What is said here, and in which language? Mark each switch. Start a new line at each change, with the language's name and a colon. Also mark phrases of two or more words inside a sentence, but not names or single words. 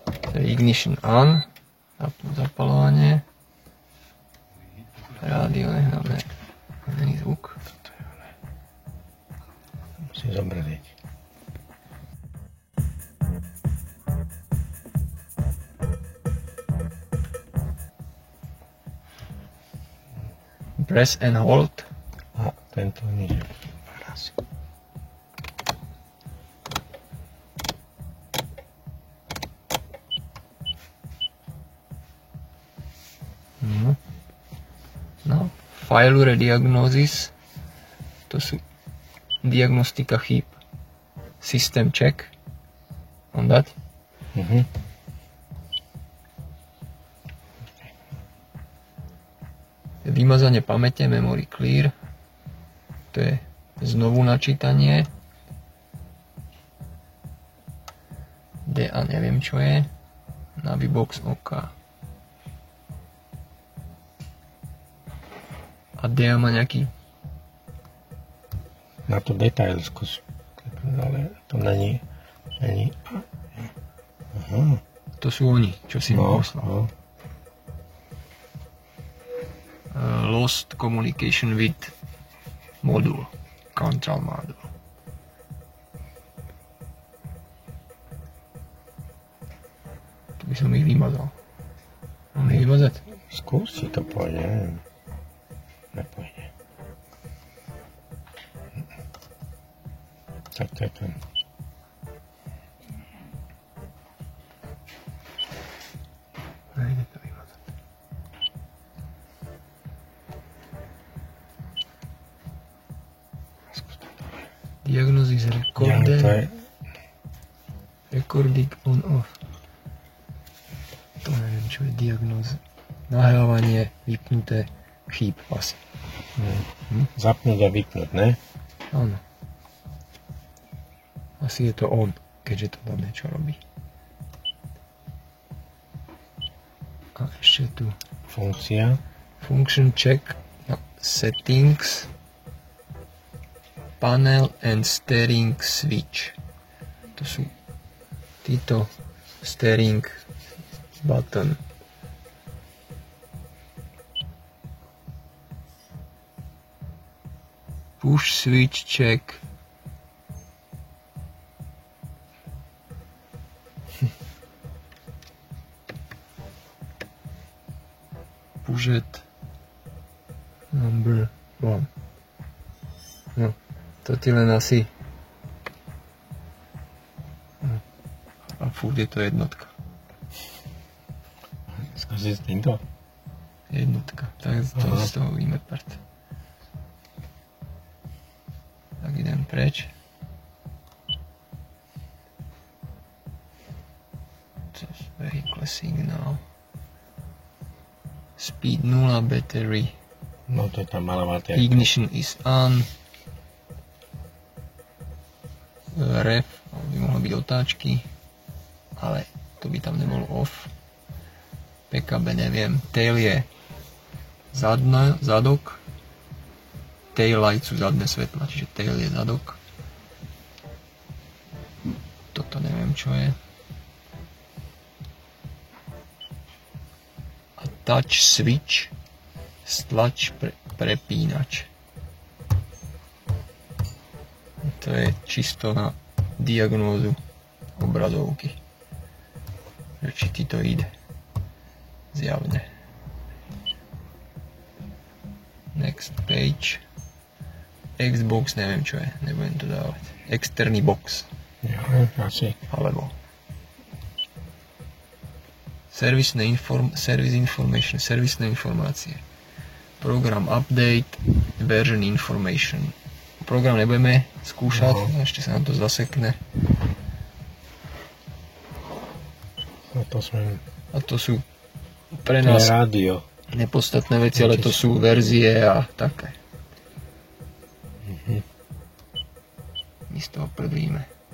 Slovak: To je
English: ignition on.
Slovak: Zapalovanie. Rádio nehlavné. Není zvuk. Musím zobrať.
English: Press and hold.
Slovak: A tento nie. No.
English: Failure diagnosis.
Slovak: To sú diagnostika chýb.
English: System check. On that.
Slovak: Vymazanie pamäte,
English: memory clear.
Slovak: To je znovu načítanie. DA neviem čo je. Navibox OK. A DA má nejaký... Na to detail skús. Ale to není... Aha. To sú oni, čo si mi poslal.
English: Lost communication with module. Control module.
Slovak: To by som ich vymazal. Mám ich vymazať? Skús si to pôjde, neviem. Nepôjde. Tak to je ten. Nejde to vymazať.
English: Diagnosis recorder.
Slovak: Ja, to je...
English: Recording on off.
Slovak: To neviem, čo je diagnóza. Nahrávanie vypnuté chýb asi. Zapnúť a vypnúť, ne? Áno. Asi je to on, keďže to tam niečo robí. A ešte tu Funkcia.
English: function check, no, settings, panel and steering switch.
Slovak: To sú títo
English: steering button. Push switch check. Push it number 1.
Slovak: No, to ti len asi... A furt je to jednotka. Skúsi s týmto? Jednotka. Tak to z toho víme part. Tak idem preč.
English: Just vehicle signal. Speed 0, battery.
Slovak: No to je tam malovaté.
English: Ignition is on.
Slovak: Ref, by mohlo byť otáčky, ale to by tam nebolo off. PKB neviem. Tail je zadok.
English: Tail light
Slovak: sú zadné svetla, čiže tail je zadok. Toto neviem čo je. A
English: touch switch,
Slovak: stlač prepínač. To je čisto na diagnózu obrazovky. Či ti to ide. Zjavne.
English: Next page.
Slovak: Xbox, neviem čo je, nebudem to dávať. Externý box. Ja, asi.
English: Alebo service information,
Slovak: servisné informácie.
English: Program update, version information.
Slovak: Program nebudeme skúšať, ešte sa nám to zasekne. A to sú pre nás rádio. Nepodstatné veci, ale to sú verzie a také. My z toho prvíme.